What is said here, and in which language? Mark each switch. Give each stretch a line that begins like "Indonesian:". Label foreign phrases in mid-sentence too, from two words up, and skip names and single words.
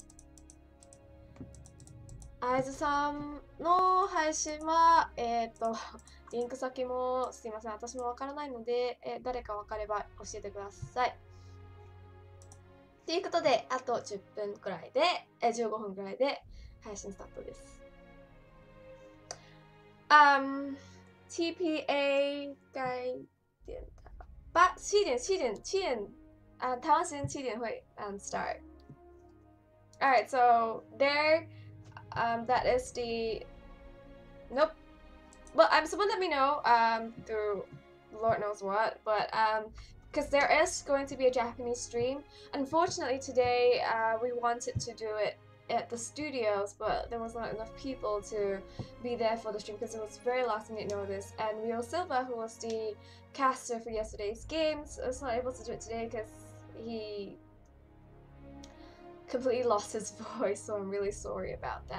Japanese: あいつさんの配信は、リンク先もすいません、私もわからないので、誰かわかれば教えてください。ということで、あと10分くらいで、15分くらいで配信スタートです。TPA
Chinese: 该点7点台湾时间7点会
Japanese: start.
English: Alright, so there that is the nope. Well, someone let me know through Lord knows what, but because there is going to be a Japanese stream. Unfortunately today we wanted to do it at the studios, but there was not enough people to be there for the stream because it was very last minute notice, and Rio Silva, who was the caster for yesterday's games, was not able to do it today because he completely lost his voice, so I'm really sorry about that.